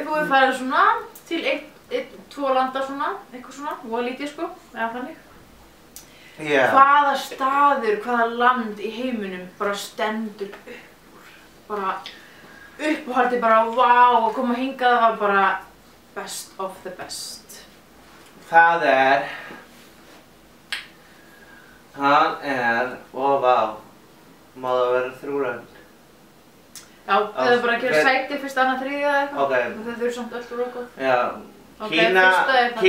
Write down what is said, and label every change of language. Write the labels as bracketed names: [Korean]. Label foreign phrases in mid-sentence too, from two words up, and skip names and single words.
[Icelandic] Þú hefur farið svona til tvo landa svona, eitthvað svona, og lítið sko, eða þannig. Já. Hvaða staður, hvaða land í heiminum bara stendur upp úr? Bara uppáhaldið bara, vá, að koma hingað var bara [English] best of the best. [Icelandic] Það er, og vá, má það vera 3 lönd. Já, eða bara að gera sæti fyrst, annað, þriðja eða eitthvað. Ok. Þau eru samt öll úr okkur. Já. Ok, fyrsta er það.